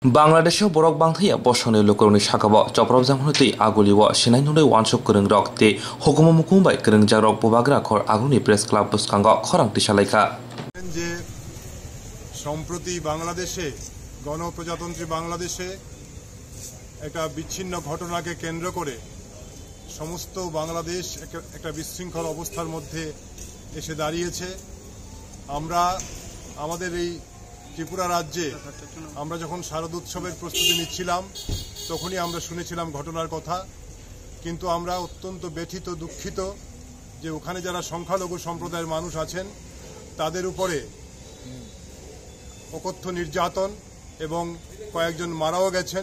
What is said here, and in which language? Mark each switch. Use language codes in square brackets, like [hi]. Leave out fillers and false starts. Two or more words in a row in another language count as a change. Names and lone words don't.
[trp] बांग्लादेशआव बरक बांथाया बसने लोकरनि साकाबा चपराव जामहनति आगुलिवा सिनाय नुनै वानसक करंग रक ते हुकुम मुकुमबाय करंग जारक बबाग्रा खर आगुनि प्रेस क्लाब बसकांग खरांति सालायका [bn] যে সম্প্রতি বাংলাদেশে গণপ্রজাতন্ত্রী বাংলাদেশে একটা বিচ্ছিন্ন ঘটনাকে কেন্দ্র করে সমস্ত বাংলাদেশ একটা বিশৃঙ্খল অবস্থার মধ্যে এসে দাঁড়িয়েছে। আমরা আমাদের এই ত্রিপুরা রাজ্যে আমরা যখন শারদোৎসবের প্রস্তুতি নিচ্ছিলাম তখনই আমরা শুনেছিলাম ঘটনার কথা, কিন্তু আমরা অত্যন্ত ব্যথিত দুঃখিত যে ওখানে যারা সংখ্যালঘু সম্প্রদায়ের মানুষ আছেন তাদের উপরে অকথ্য নির্যাতন এবং কয়েকজন মারাও গেছেন।